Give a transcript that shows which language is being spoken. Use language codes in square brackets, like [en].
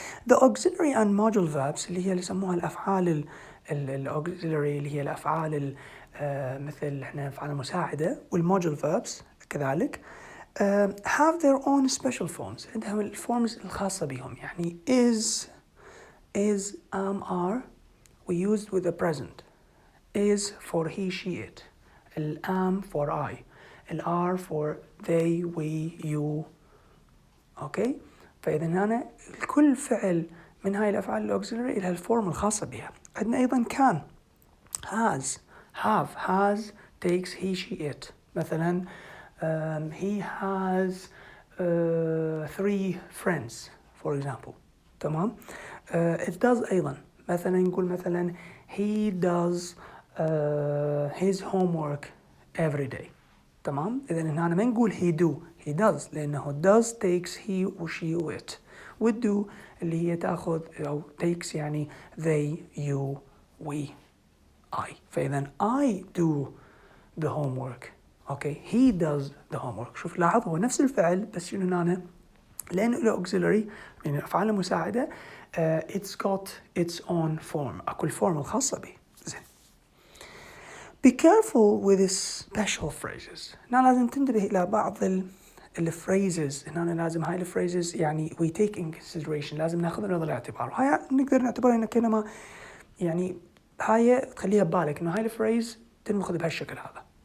[en] The auxiliary and module verbs [ar] اللي هي اللي يسموها الأفعال auxiliary اللي هي الأفعال مثل إحنا أفعال المساعدة والmodule verbs كذلك [en] have their own special forms. [ar] عندهم الفورمز الخاصة بهم. [en] يعني is are we used with the present. Is for he she it. Am for I. Are for they we you. Okay. [ar] فإذا هنا كل فعل من هاي الأفعال الأوكسيلري لها الفورم الخاصة بها. [en] عندنا أيضا كان، has, have, has, takes, he, she, it. مثلا he has 3 friends for example. [ar] تمام. [en] it does [ar] أيضا، مثلا نقول مثلا [en] he does his homework every day. [ar] تمام. إذا هنا ما نقول [en] he do، he does، [ar] لأنه does takes he و she و it، والdo اللي هي تأخذ أو takes يعني they you we I. [en] فإذا I do the homework. okay he does the homework. [ar] شوف لاحظ هو نفس الفعل بس شنو هنا لأنه له auxiliary من الأفعال المساعدة [en] it's got its own form، [ar] أكو الفورم الخاصة به. زين. [en] Be careful with the special phrases. [ar] هنا لازم تنتبه إلى بعض الفريزز. هنا لازم هاي الفريزز يعني [en] we take in consideration، [ar] لازم ناخذ نظر الاعتبار. هاي نقدر نعتبرها إنه كلمة يعني هاي تخليها ببالك إنه هاي الفريز تنأخذ بهالشكل هذا.